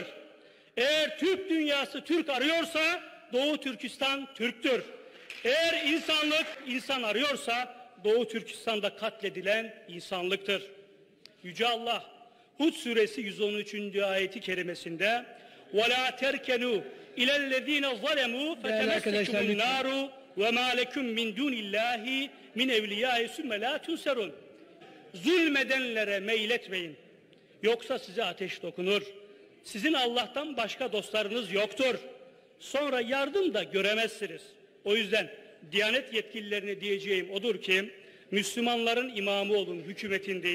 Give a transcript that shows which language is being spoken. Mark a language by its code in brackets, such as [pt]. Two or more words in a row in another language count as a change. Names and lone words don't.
[tr] Eğer Türk dünyası Türk arıyorsa Doğu Türkistan Türktür. Eğer insanlık insan arıyorsa Doğu Türkistan'da katledilen insanlıktır. Yüce Allah Hud suresi 113. ayeti kerimesinde [ar] وَلَا تَرْكَنُوا اِلَى الَّذ۪ينَ ظَلَمُوا فَتَمَسَّكُمُ النَّارُ وَمَا لَكُمْ مِنْ دُونِ اللّٰهِ مِنْ اَوْلِيَاءِ سُمَّ لَا تُنْسَرُونَ. [tr] Zulmedenlere meyletmeyin. Yoksa size ateş dokunur. Sizin Allah'tan başka dostlarınız yoktur. Sonra yardım da göremezsiniz. O yüzden Diyanet yetkililerine diyeceğim odur ki Müslümanların imamı olun, hükümetin değil.